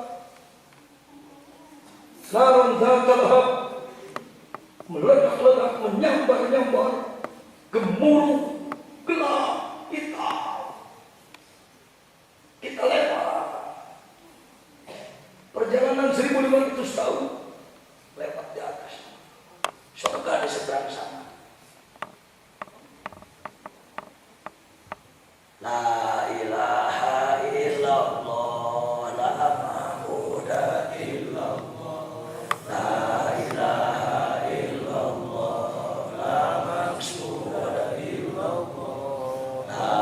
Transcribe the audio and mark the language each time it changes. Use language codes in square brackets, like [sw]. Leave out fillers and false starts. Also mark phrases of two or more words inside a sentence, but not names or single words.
[ar] نار ذات لهب, [id] meledak-ledak, menyambar-nyambar, gemuruh, gelap. Kita lewat perjalanan 1500 tahun lewat di atas surga di seberang sana. [ar] لا إله إلا الله، لا معبود إلا الله، لا إله إلا الله، لا مقصود إلا الله، لا